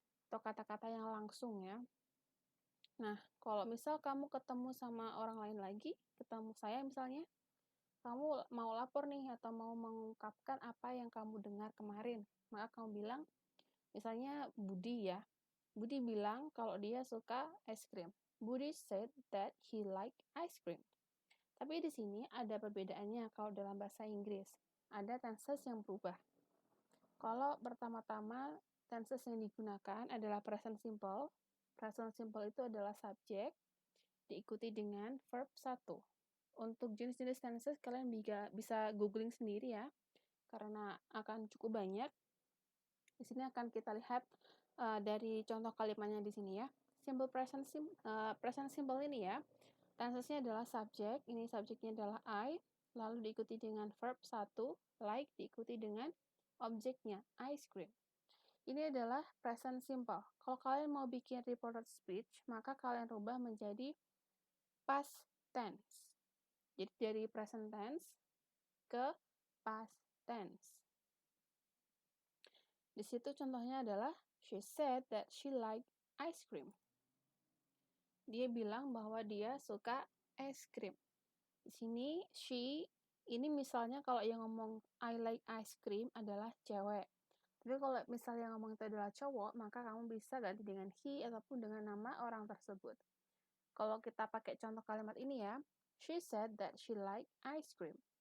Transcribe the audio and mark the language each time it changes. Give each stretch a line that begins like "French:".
Indonesian: Atau kata-kata yang langsung ya. Nah, kalau misal kamu ketemu sama orang lain lagi, ketemu saya misalnya, kamu mau lapor nih atau mau mengungkapkan apa yang kamu dengar kemarin. Maka kamu bilang, misalnya Budi ya. Budi bilang kalau dia suka es krim.
English: Budi said that he like ice cream.
Indonesian: Tapi di sini ada perbedaannya kalau dalam bahasa Inggris. Ada tenses yang berubah. Kalau pertama-tama tenses yang digunakan adalah present simple. Present simple itu adalah subjek diikuti dengan verb 1. Untuk jenis-jenis tenses kalian bisa googling sendiri ya. Karena akan cukup banyak. Di sini akan kita lihat dari contoh kalimatnya di sini ya. Present simple ini ya. Tensesnya adalah subjek, ini subjeknya adalah I, lalu diikuti dengan verb 1, like, diikuti dengan objeknya, ice cream. Ini adalah present simple. Kalau kalian mau bikin reported speech, maka kalian rubah menjadi past tense. Jadi dari present tense ke past tense. Di situ contohnya adalah,
English: she said that she liked ice cream.
Indonesian: Dia bilang bahwa dia suka es krim. Di sini she ini misalnya kalau yang ngomong
English: I like ice cream
Indonesian: adalah cewek. Tapi kalau misalnya ngomong itu adalah cowok, maka kamu bisa ganti dengan he ataupun dengan nama orang tersebut. Kalau kita pakai contoh kalimat ini ya,
English: she said that she like ice cream.